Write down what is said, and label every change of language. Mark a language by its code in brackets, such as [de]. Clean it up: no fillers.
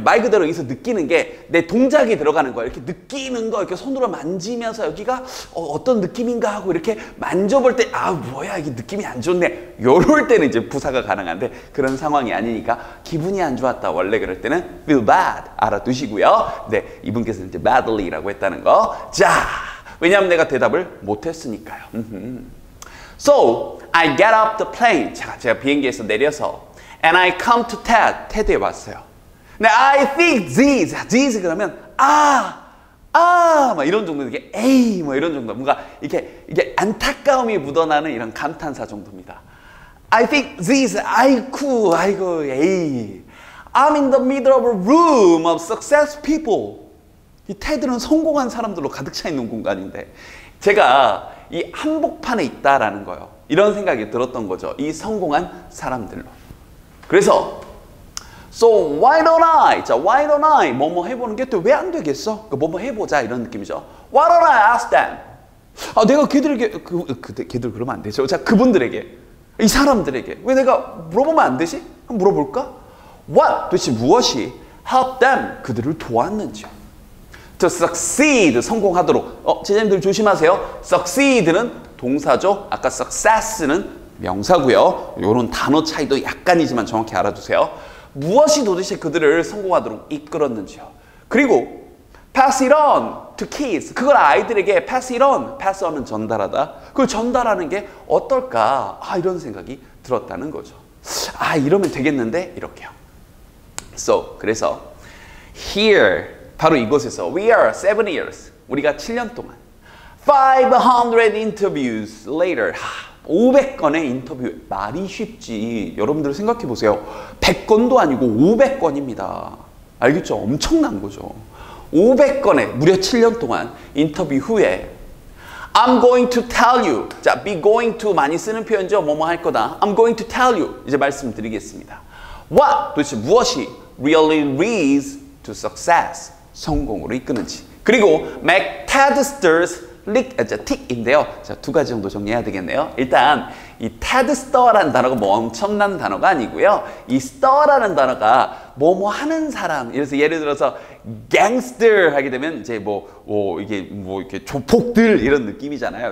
[ko] 말 그대로 여기서 느끼는 게 내 동작이 들어가는 거예요. 이렇게 느끼는 거 이렇게 손으로 만지면서 여기가 어떤 느낌인가 하고 이렇게 만져볼 때 뭐야 이게 느낌이 안 좋네. 요럴 때는 이제 부사가 가능한데 그런 상황이 아니니까 기분이 안 좋았다. 원래 그럴 때는 [en] feel bad [ko] 알아두시고요. 네, 이분께서는 이제 badly라고 했다는 거. 자, 왜냐하면 내가 대답을 못했으니까요. [en] So, I get off the plane. [ko] 제가 비행기에서 내려서 [en] and I come to TED. [ko] TED에 왔어요. 근데 [en] I think this [ko] 그러면 막 이런 정도, 이게 에이 뭐 이런 정도, 뭔가 이게 안타까움이 묻어나는 이런 감탄사 정도입니다. [en] I think this, [ko] 아이고 에이. [en] I'm in the middle of a room of successful people. [ko] 이 테드는 성공한 사람들로 가득 차 있는 공간인데 제가 이 한복판에 있다라는 거예요. 이런 생각이 들었던 거죠. 이 성공한 사람들로. [en] 그래서 So why don't I? 자, why don't I? [ko] 뭐뭐 해보는 게 또 왜 안 되겠어? 뭐뭐 해보자 이런 느낌이죠. [en] Why don't I ask them? [ko] 내가 걔들에게 걔들 그러면 안 되죠. 자, 그분들에게 이 사람들에게 왜 내가 물어보면 안 되지? 한번 물어볼까? What? 도대체 무엇이 [en] help them? [ko] 그들을 도왔는지요. [en] To succeed, [ko] 성공하도록. 제자님들 조심하세요. succeed는 동사죠. 아까 success는 명사고요. 이런 단어 차이도 약간이지만 정확히 알아두세요. 무엇이 도대체 그들을 성공하도록 이끌었는지요. 그리고 [en] pass it on to kids. [ko] 그걸 아이들에게 [en] pass it on. [ko] pass on은 전달하다. 그걸 전달하는 게 어떨까? 이런 생각이 들었다는 거죠. 이러면 되겠는데? 이렇게요. [en] So, 그래서 here [ko] 바로 이곳에서 [en] we are 7 years. [ko] 우리가 7년 동안 [en] 500 interviews later. [ko] 500건의 인터뷰. 말이 쉽지. 여러분들 생각해 보세요. 100건도 아니고 500건입니다. 알겠죠? 엄청난 거죠. 500건의 무려 7년 동안 인터뷰 후에 [en] I'm going to tell you. [ko] 자, be going to 많이 쓰는 표현이죠. 뭐뭐 할 거다. [en] I'm going to tell you. [ko] 이제 말씀드리겠습니다. What? 도대체 무엇이 [en] really leads to success. [ko] 성공으로 이끄는지. 그리고 McTavister's 틱인데요. 자, 2가지 정도 정리해야 되겠네요. 일단 이 TED Star라는 단어가 뭐 엄청난 단어가 아니고요. 이 Star라는 단어가 뭐뭐 하는 사람. 예를 들어서 gangster 하게 되면 이제 이렇게 조폭들 이런 느낌이잖아요.